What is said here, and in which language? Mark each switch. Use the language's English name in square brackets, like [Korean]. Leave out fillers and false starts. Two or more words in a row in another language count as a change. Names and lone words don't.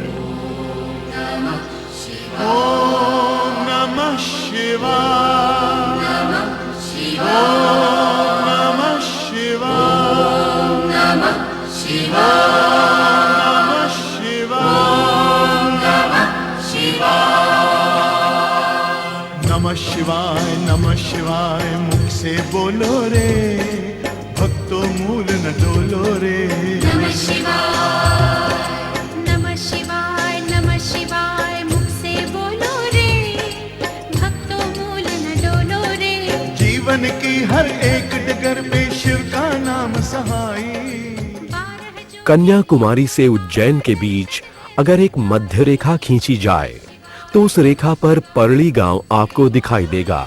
[Sanskrit] ओम नमः शिवाय ओम नमः शिवाय नमः शिवाय नमः शिवाय नमः शिवाय नमः शिवाय। [Hindi] मुख से बोलो रे भक्तों, मूल न डोलो रे। [Sanskrit] नमः शिवाय नमः शिवाय नमः शिवाय। [Hindi] मुख से बोलो रे भक्तों, मूल न डोलो रे। जीवन की हर एक डगर पे शिव का नाम सहाई। कन्याकुमारी से उज्जैन के बीच अगर एक मध्य रेखा खींची जाए तो उस रेखा पर परली गांव आपको दिखाई देगा।